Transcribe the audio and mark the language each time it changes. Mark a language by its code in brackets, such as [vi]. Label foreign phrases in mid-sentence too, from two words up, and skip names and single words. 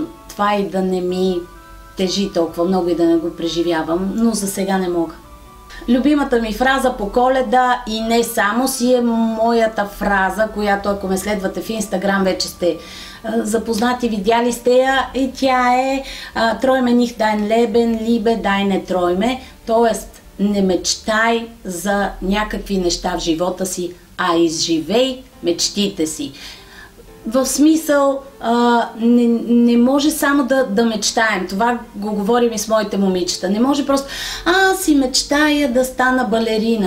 [bg] Това и да не ми тежи толкова много и да не го преживявам. Но за сега не мога. Любимата ми фраза по Коледа и не само си е моята фраза, която ако ме следвате в Инстаграм вече сте запознати, видяли сте я, и тя е [de] Träume nicht dein Leben, liebe deine Träume, [bg] т.е. не мечтай за някакви неща в живота си, а изживей мечтите си. В смисъл, не може само да мечтаем. Това го говорим и с моите момичета. Не може просто, аз си мечтая да стана балерина.